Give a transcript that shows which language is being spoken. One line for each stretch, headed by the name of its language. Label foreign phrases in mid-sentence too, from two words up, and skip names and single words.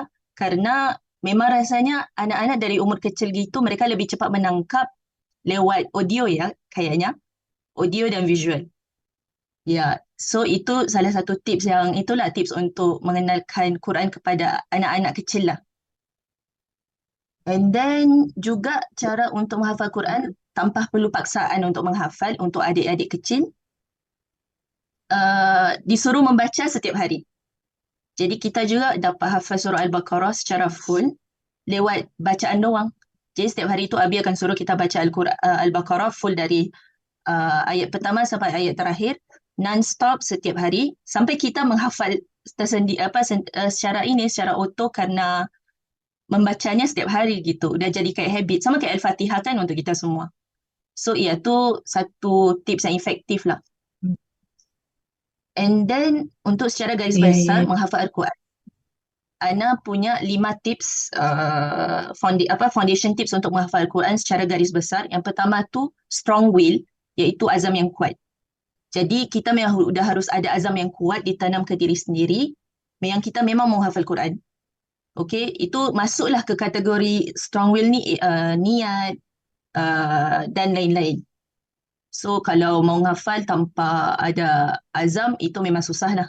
Indonesian: Karena memang rasanya anak-anak dari umur kecil gitu, mereka lebih cepat menangkap lewat audio ya, kayaknya. Audio dan visual. Ya, so itu salah satu tips itulah tips untuk mengenalkan Quran kepada anak-anak kecil lah.
English: And then
Indonesian: juga cara untuk menghafal Quran tanpa perlu paksaan untuk menghafal untuk adik-adik kecil, disuruh membaca setiap hari. Jadi kita juga dapat hafal surah Al-Baqarah secara full lewat bacaan doang. Jadi setiap hari itu Abi akan suruh kita baca Al-Baqarah full dari ayat pertama sampai ayat terakhir, non-stop setiap hari sampai kita menghafal secara auto karena membacanya setiap hari gitu. Udah jadi kayak habit. Sama kayak Al-Fatihah kan untuk kita semua.
Malay: So tu satu tips yang efektif lah.
English: And then
Indonesian: untuk secara garis Iya, besar iya. menghafal Al-Quran, Ana punya 5 tips
English: foundation tips
Indonesian: untuk menghafal Al-Quran secara garis besar.
Malay: Yang pertama tu
English: strong will,
Malay: iaitu azam yang kuat.
Indonesian: Jadi kita memang harus ada azam yang kuat ditanam ke diri sendiri yang kita memang mau hafal Quran.
Malay: Okey, itu masuklah ke kategori
English: strong will
Malay: ni, niat dan lain-lain. So kalau mau hafal tanpa ada azam, itu memang susah lah.